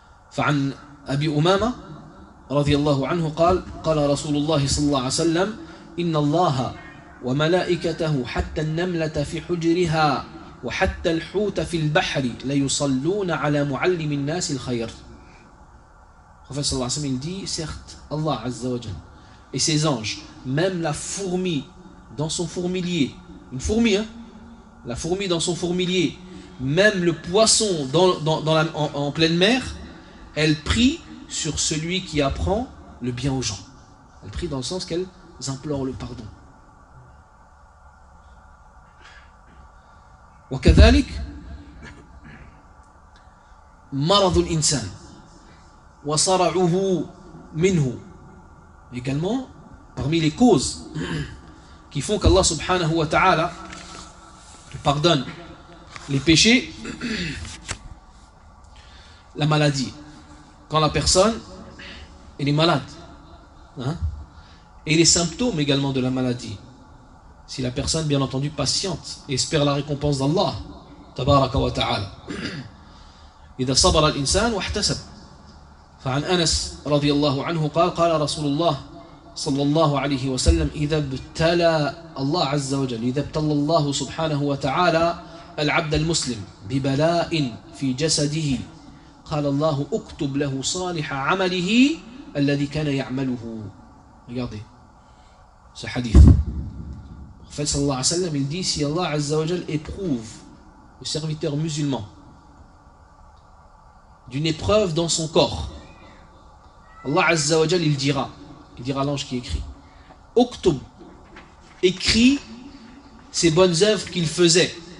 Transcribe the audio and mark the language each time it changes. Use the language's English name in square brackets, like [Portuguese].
[Arabic] فعن أبي أمامة رضي الله عنه قال قال رسول الله صلى الله عليه وسلم إن الله وملائكته حتى النملة في حجرها وحتى الحوت في البحر ليصلون على معلم الناس الخير. [French] Prophète [Arabic] صلى الله عليه وسلم [French] dit, certes, Allah [Arabic] عز وجل [French] et ses anges, même la fourmi dans son fourmilier, une fourmi, hein, la fourmi dans son fourmilier, même le poisson en pleine mer, elle prie sur celui qui apprend le bien aux gens. Elle prie dans le sens qu'elle implore le pardon. [Arabic] وكذلك مرض الإنسان وصرعه منه [French] également parmi les causes qui font qu'Allah [Arabic] subhanahu wa ta'ala [French] pardonne les péchés, la maladie. Quand la personne elle est malade, hein, et les symptômes également de la maladie. Si la personne, bien entendu, patiente et espère la récompense d'Allah, [Arabic] tabaraka wa ta'ala. [French] Et de [Arabic] sabr al-insan wa ihtasab. فعن أنس رضي الله عنه قال قال رسول الله صلى الله عليه وسلم إذا ابتلى الله عز وجل إذا ابتلى الله سبحانه وتعالى العبد المسلم ببلاء في جسده قال الله اكتب له صالح عمله الذي كان يعمله. [French] regardez ce hadith. Fait [Arabic] صلى الله عليه وسلم, [French] il dit, si Allah [Arabic] عز وجل [French] éprouve le serviteur musulman d'une épreuve dans son corps, Allah [Arabic] Azza wa Jal, [French] il dira à l'ange qui écrit, Oktub, écris ces bonnes œuvres qu'il faisait.